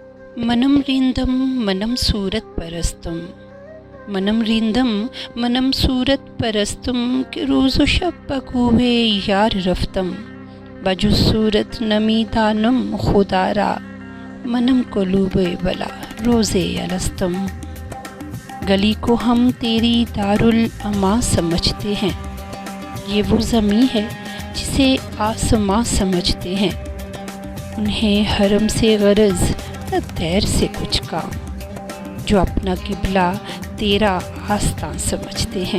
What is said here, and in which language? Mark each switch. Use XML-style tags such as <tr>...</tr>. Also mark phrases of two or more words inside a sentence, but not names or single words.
<fa>منم ریندم منم صورت پرستم، منم ریندم منم صورت پرستم کہ روز و شب بکوے یار رفتم، بجو صورت نمی دانم خدا را، منم قلوب بلا روزے الستم۔</fa> <ur>گلی کو ہم تیری دارالاما سمجھتے ہیں، یہ وہ زمیں ہے جسے آسماں سمجھتے ہیں، انہیں حرم سے غرض نہ دیر سے کچھ کام، جو اپنا قبلہ تیرا آستاں سمجھتے ہیں۔</ur>